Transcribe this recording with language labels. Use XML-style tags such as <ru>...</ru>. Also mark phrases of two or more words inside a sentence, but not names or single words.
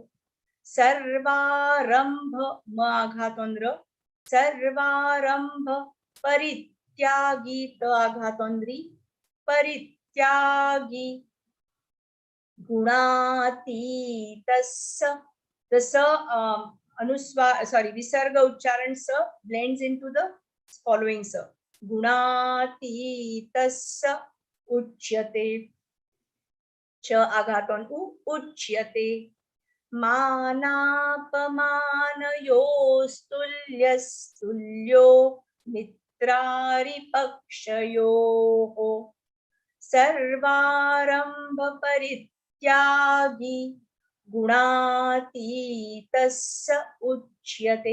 <sa>सर्वारंभ, म आघात on र, सर्वारंभ परित्यागी, त आघात on रि, परित्यागी. गुणातीतस्य,</sa> <en>the sa anuswar, sorry,</en> <sa>विसर्ग उच्चारण</sa> <en>sa blends into the following sa.</en> <sa>गुणातीतस्य उच्यते, च आघात on उ, उच्यते. मानापमानयोस्तुल्यस्तुल्यो मित्रारिपक्षयोः सर्वारम्भ परित्यागी गुणातीतस्य उच्यते.</sa>